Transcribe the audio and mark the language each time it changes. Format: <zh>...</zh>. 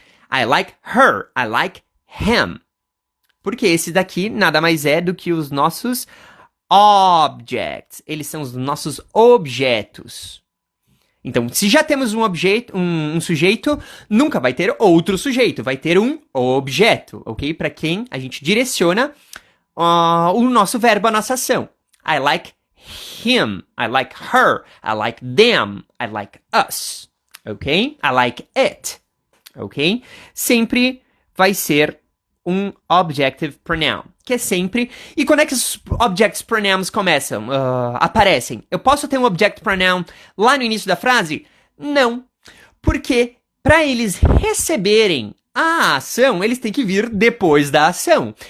<en>I like her, I like him.</en> <pt>Porque esse daqui nada mais é do que os nossos objects. Eles são os nossos objetos. Então, se já temos um sujeito, nunca vai ter outro sujeito. Vai ter um objeto, ok? Para quem a gente direciona o nosso verbo, a nossa ação.</pt> <en>I like him, I like her, I like them, I like us, ok? I like it, ok?</en> <pt>Sempre vai ser um objective pronoun, que é sempre... E quando é que os objective pronouns começam, aparecem? Eu posso ter um objective pronoun lá no início da frase? Não, porque para eles receberem a ação, eles têm que vir depois da ação.</pt>